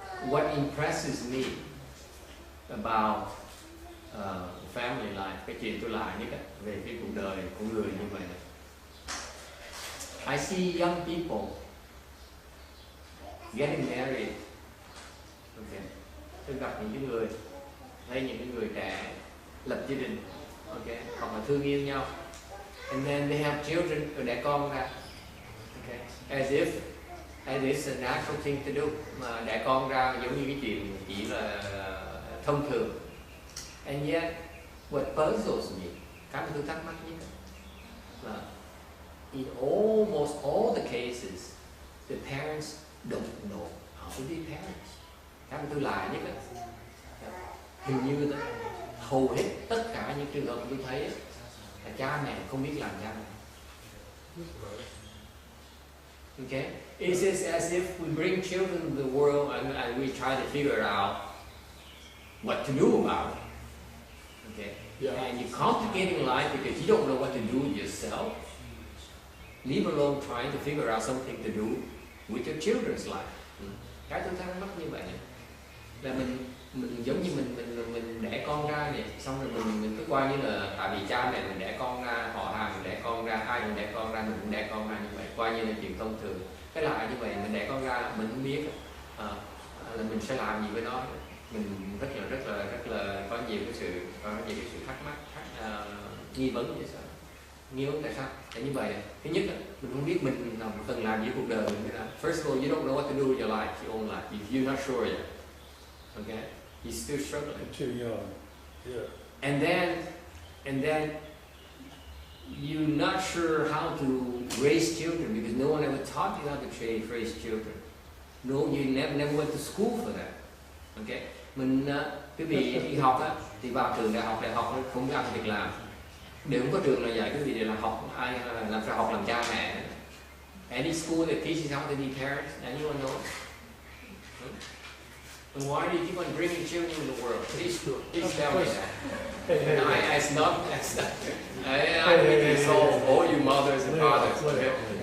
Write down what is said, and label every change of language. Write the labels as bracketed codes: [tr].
[en] What impresses me about family life, [vi] cái chuyện tôi lại nhất về cái cuộc đời của người như vậy này. [en] I see young people getting married. Okay. [vi] Tôi gặp những cái người, thấy những cái người trẻ lập gia đình, okay, hoặc là thương yêu nhau, [en] and then they have children, [vi] rồi đẻ con ra, okay, [en] as if And it's a natural thing to do. [vi] Mà đẻ con ra giống như cái chuyện chỉ là thông thường. [en] And yet, what puzzles me, [vi] cái mà tôi thắc mắc nhất là [en] in almost all the cases, the parents don't know how to be parents. [vi] Cái mà tôi lạ nhất á, hình như đó, hầu hết tất cả những trường hợp tôi thấy là cha mẹ không biết làm cha mẹ. [en] Okay, it's as if we bring children into the world and we try to figure out what to do about it. Okay, and you're complicating life because you don't know what to do with yourself. Leave alone trying to figure out something to do with your children's life. [vi] Cái tôi thắc mắc như vậy là mình giống như mình đẻ con ra vậy, xong rồi mình cứ coi như là tại vì cha mẹ mình đẻ con ra, họ hàng mình đẻ con ra, ai mình đẻ con ra, mình cũng đẻ con ra như vậy, coi như là chuyện thông thường. Cái lại như vậy, mình đẻ con ra mình không biết là mình sẽ làm gì với nó. Mình rất là có nhiều cái sự thắc mắc, nghi vấn vậy sao? Nghi vấn tại sao? Tại như vậy, thứ nhất mình không biết mình cần làm gì cuộc đời mình. [en] First of all, you don't know what to do with your life, your own life. If you're not sure yet, okay, you're still struggling. Too young, yeah. And then you're not sure how to raise children because no one ever taught you how to raise children. No, you never went to school for that. [vi] Okay, mình quý vị đi học á, thì vào trường đại học không có ăn việc làm. Đều không có trường nào dạy quý vị để là học ai làm sao học làm cha mẹ. [en] Any school that teaches how to be parents, anyone know? And why do you keep on bringing children in the world? Please tell me that. It's not. I need to solve all you mothers and fathers. Okay?